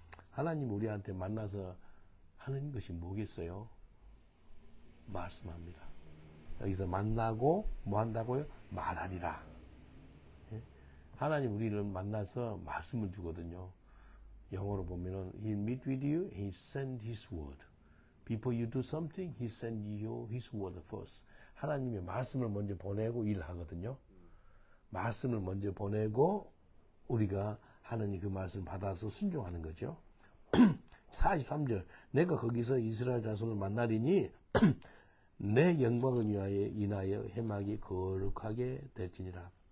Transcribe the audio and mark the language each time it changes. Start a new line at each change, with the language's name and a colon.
Korean: 하나님 우리한테 만나서 하는 것이 뭐겠어요? 말씀합니다. 여기서 만나고 뭐 한다고요? 말하리라. 예? 하나님 우리를 만나서 말씀을 주거든요. 영어로 보면은
English: He meet with you, He send His word. Before you do something, He send you His word first.
Korean: 하나님의 말씀을 먼저 보내고 일하거든요. 말씀을 먼저 보내고 우리가 하나님 그 말씀을 받아서 순종하는 거죠. 43절. 내가 거기서 이스라엘 자손을 만나리니 내 영광을 인하여 해막이 거룩하게 될지니라.